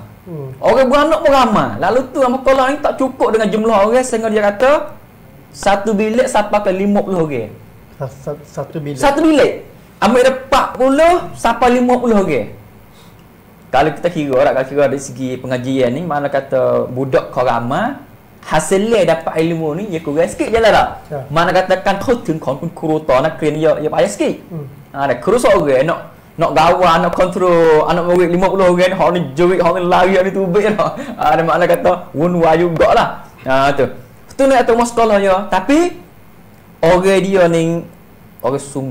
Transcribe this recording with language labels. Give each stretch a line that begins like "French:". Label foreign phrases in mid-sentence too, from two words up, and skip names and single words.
Malay: Orang beranak pun ramai. Lalu tu dalam sekolah ni tak cukup dengan jumlah orang sehingga dia kata satu bilik sampai ke 50 orang. Satu bilik. Satu bilik. Ambil dia 40 sampai 50 orang. Kalau kita kira dari segi pengajian ni, mana kata budak kau ramai, hasilnya dapat ilmu ni dia kurang sikit je lah tak? Ya. Mana katakan kau
Thai: ถึงของคุณครูต่อนักเรียน
Malay: ya payah sikit. Ada kru seorang nak gawang, nak kontrol anak murid 50 orang, hang ni jerit, hang ni lari, hang ni tubik dah. Ada makna kata wun-wah jugalah. Tu. Tu nak atas sekolah ya, tapi orang dia ni orang sungguh.